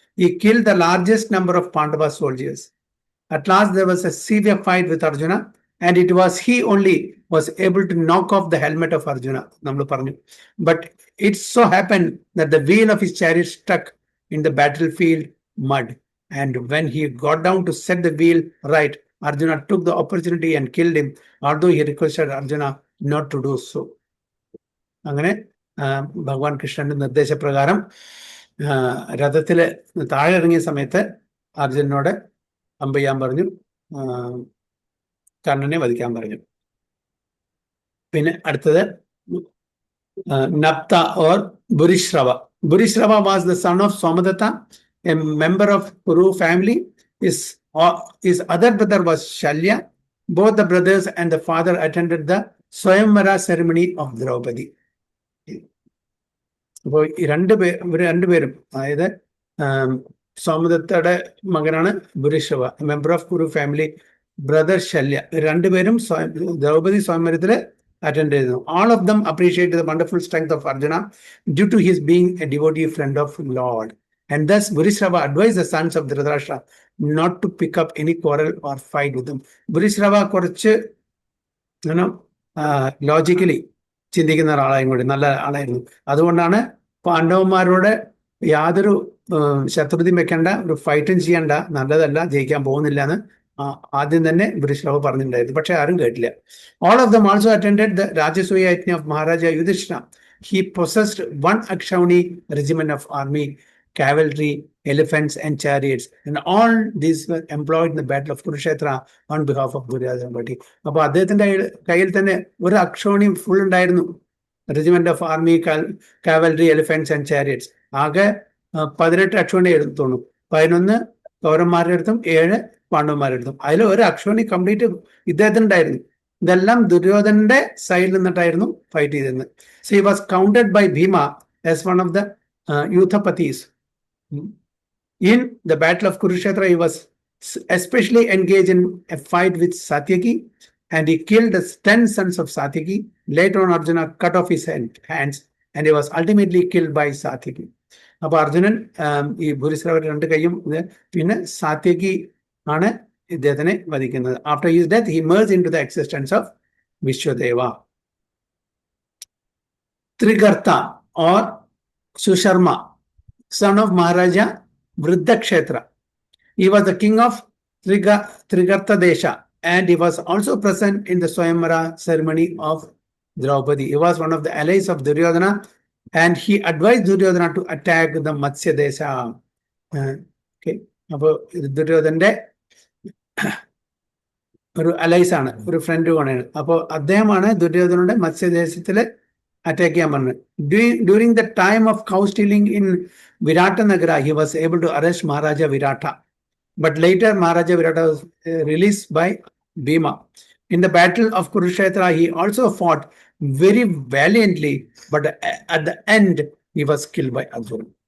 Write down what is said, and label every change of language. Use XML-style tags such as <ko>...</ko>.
<en>He killed the largest number of Pandava soldiers. At last there was a severe fight with Arjuna, and it was he only was able to knock off the helmet of Arjuna. But it so happened that the wheel of his chariot stuck in the battlefield mud, and when he got down to set the wheel right, Arjuna took the opportunity and killed him, although he requested Arjuna not to do so.</en> <ml>അങ്ങനെ ഭഗവാൻ കൃഷ്ണന്റെ നിർദ്ദേശപ്രകാരം രഥത്തില് താഴെ ഇറങ്ങിയ സമയത്ത് അർജുനനോട് അമ്പ് ചെയ്യാൻ പറഞ്ഞു, കർണനെ വധിക്കാൻ പറഞ്ഞു. പിന്നെ അടുത്തത്</ml> <en>Napta or Burishrava. Burishrava was the son of Somadatta, a member of Kuru family. His other brother was Shalya. Both the brothers and the father attended the Swayamvara ceremony of Draupadi.</en> <ml>അപ്പോൾ ഈ രണ്ടുപേരും അതായത് സോമദത്തയുടെ മകനാണ് ബുരിശ്രവ,</ml> <en>member of Kuru family,</en> <ml>brother ശല്യ, രണ്ടുപേരും Draupadi സ്വയംവരത്തില് attend ചെയ്തു.</ml> <en>All of them appreciated the wonderful strength of Arjuna due to his being a devotee friend of Lord. And thus Burishrava advised the sons of Dhritarashtra not to pick up any quarrel or fight with them.</en> <ml>Burishrava കുറച്ച് logically ചിന്തിക്കുന്ന ഒരാളായും കൂടി നല്ല ആളായിരുന്നു. അതുകൊണ്ടാണ് പാണ്ഡവന്മാരോട് യാതൊരു ശത്രുതയും വെക്കേണ്ട, ഒരു ഫൈറ്റും ചെയ്യണ്ട, നല്ലതല്ല, ജയിക്കാൻ പോകുന്നില്ല എന്ന് ആദ്യം തന്നെ ബുരിശ്രവ പറഞ്ഞിട്ടുണ്ടായിരുന്നു. പക്ഷെ ആരും കേട്ടില്ല.</ml> <en>All of them also attended the Rajasuya Yajna of Maharaja Yudhishthira. He possessed 1 Akshauhini regiment of army, cavalry, elephants and chariots, and all these were employed in the battle of Kurukshetra on behalf of Duryodhana.</en> <ml>അപ്പോൾ അദ്ദേഹത്തിന്റെ കയ്യിൽ തന്നെ ഒരു അക്ഷൗണി full ഉണ്ടായിരുന്നു,</ml> <en>Regiment of army, cavalry, elephants and chariots.</en> <ml>ആകെ 18 അക്ഷൗണി എടുത്തോളൂ. 11 കൗരന്മാരുടെ അടുത്തും 7 പാണ്ഡവന്മാരുടെ അടുത്തും. അതിൽ ഒരു അക്ഷൗണി കംപ്ലീറ്റ് ഇദ്ദേഹത്തിനുണ്ടായിരുന്നു. ഇതെല്ലാം ദുര്യോധനന്റെ സൈഡിൽ നിന്നിട്ടായിരുന്നു ഫൈറ്റ് ചെയ്തിരുന്നത്.</ml> <en>So he was counted by Bhima as one of the Yuthapatis. In the battle of Kurukshetra, he was especially engaged in a fight with Satyaki, and he killed 10 sons of Satyaki. Later on, Arjuna cut off his hands, and he was ultimately killed by Satyaki.</en> <ml>അപ്പൊ അർജുനൻ ഈ ഭൂരിശ്രവരുടെ 2 കൈയും പിന്നെ സാത്യകി ആണ് ഇദ്ദേഹത്തിനെ വധിക്കുന്നത്.</ml> <en>After his death, he merged into the existence of Vishwadeva. Trigartha or Susharma, son of Maharaja Vriddhakshetra. He was the king of Trigartha Desha, and he was also present in the Swayamvara ceremony of Draupadi. He was one of the allies of Duryodhana, and he advised Duryodhana to attack the Matsya Desha. Okay.</en> <ml>അപ്പോൾ ദുര്യോധന്റെ ഒരു അലൈസ് ആണ്, ഒരു front ആണ്. അപ്പോൾ അദ്ദേഹമാണ് ദുര്യോധനയുടെ മത്സ്യദേശത്തില് attack ചെയ്യാൻ പറഞ്ഞത്.</ml> <en>During the time of cow stealing in Viratanagara, he was able to arrest Maharaja Virata. But later, Maharaja Virata was released by Bhima. In the battle of Kurukshetra, he also fought very valiantly, but at the end, he was killed by Arjuna.</en>